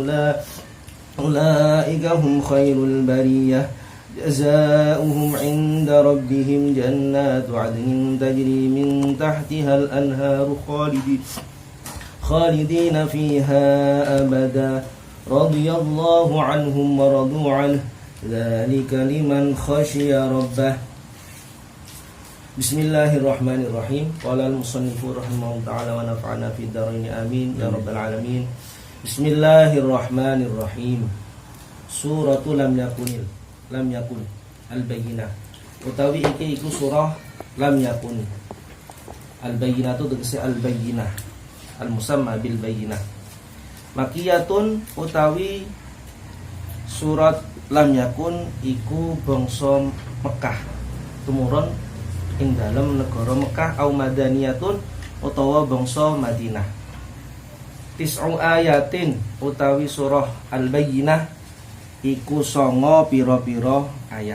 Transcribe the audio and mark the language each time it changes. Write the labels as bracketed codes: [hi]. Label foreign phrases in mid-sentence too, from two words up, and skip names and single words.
[ar] أولئك هم خير البرية جزاؤهم عند ربهم جنات عدن تجري من تحتها الأنهار خالدين فيها أبدا رضي الله عنهم ورضوا عنه ذلك لمن خشي ربه. بسم الله الرحمن الرحيم. قال المصنف رحمه الله تعالى ونفعنا في الدارين آمين يا رب العالمين. بسم الله الرحمن الرحيم. سورة لم يكن البينة. [jv] Utawi iki iku surah lam yakun. [ar] Al-bayyinah [jv] tu tegese [ar] al-bayyinah. المسمى بالبينة. [jv] Makiyatun utawi surat lam yakun iku bangsa Mekah. Tumurun ing dalam negara Mekah [ar] أو مدنية [jv] utawa bangsa Madinah. [ar] تسع آيات [jv] utawi surah al-bayyinah iku 9 pira-pira ayat.